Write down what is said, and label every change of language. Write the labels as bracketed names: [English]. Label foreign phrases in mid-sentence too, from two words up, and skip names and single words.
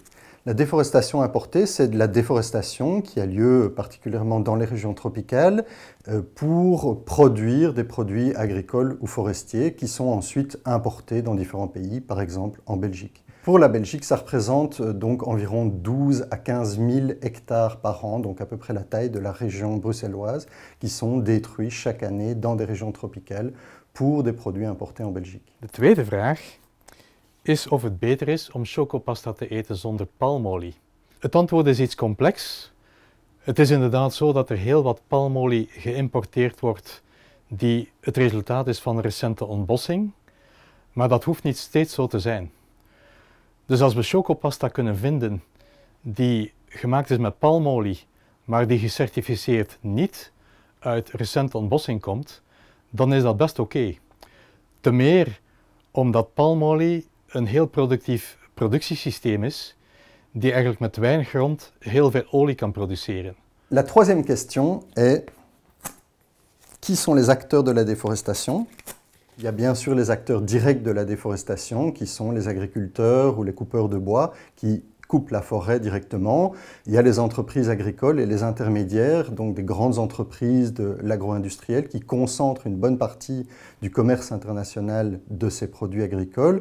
[French] La déforestation importée, c'est de la déforestation qui a lieu particulièrement dans les régions tropicales pour produire des produits agricoles ou forestiers qui sont ensuite importés dans différents pays, par exemple en Belgique. Pour la Belgique, ça représente donc environ 12 à 15 000 hectares par an, donc à peu près la taille de la région bruxelloise, qui sont détruits chaque année dans des régions tropicales pour des produits importés en Belgique. [Dutch] De tweede vraag is of het beter is om chocopasta te eten zonder palmolie. Het antwoord is iets complex. Het is inderdaad zo dat er heel wat palmolie geïmporteerd wordt die het resultaat is van recente ontbossing, maar dat hoeft niet steeds zo te zijn. Dus als we chocopasta kunnen vinden die gemaakt is met palmolie, maar die gecertificeerd niet uit recente ontbossing komt, dan is dat best oké. Te meer omdat palmolie een heel productief productiesysteem is, die eigenlijk met weinig grond heel veel olie kan produceren. [French] La troisième question est, qui sont les acteurs de la déforestation? Il y a bien sûr les acteurs directs de la déforestation, qui sont les agriculteurs ou les coupeurs de bois, qui coupent la forêt directement. Il y a les entreprises agricoles et les intermédiaires, donc des grandes entreprises de l'agro-industriel qui concentrent une bonne partie du commerce international de ces produits agricoles.